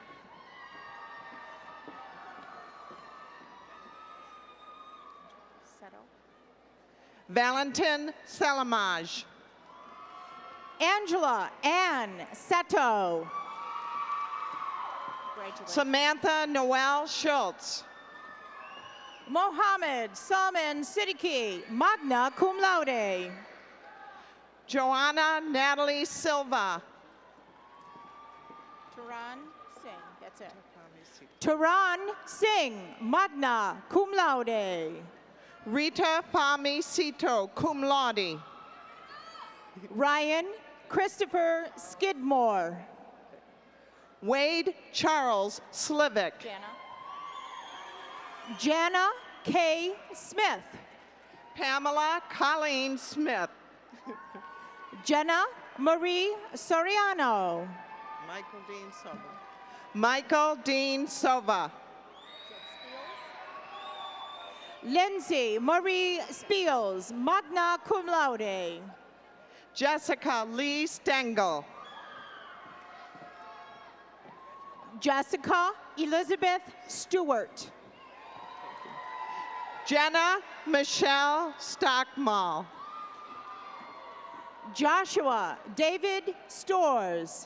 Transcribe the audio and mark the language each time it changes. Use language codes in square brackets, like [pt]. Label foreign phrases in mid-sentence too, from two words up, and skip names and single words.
[en] Valentin Salamaj. Angela Ann Seto. Samantha Noel Schultz. Mohammed Salman Siddiqui, [la] magna cum laude. [en] Joanna Natalie Silva. Taran Singh, that's it. Taran Singh, [la] magna cum laude. [en] Rita Fami Sito, [la] cum laude. [en] Ryan Christopher Skidmore. Wade Charles Slivick. Jana K. Smith. Pamela Colleen Smith. Jenna Marie Soriano. Michael Dean Sova. Michael Dean Sova. Lindsay Marie Spiels, [la] magna cum laude. [en] Jessica Lee Stengel. Jessica Elizabeth Stewart. Jenna Michelle Stockmall. Joshua David Stores.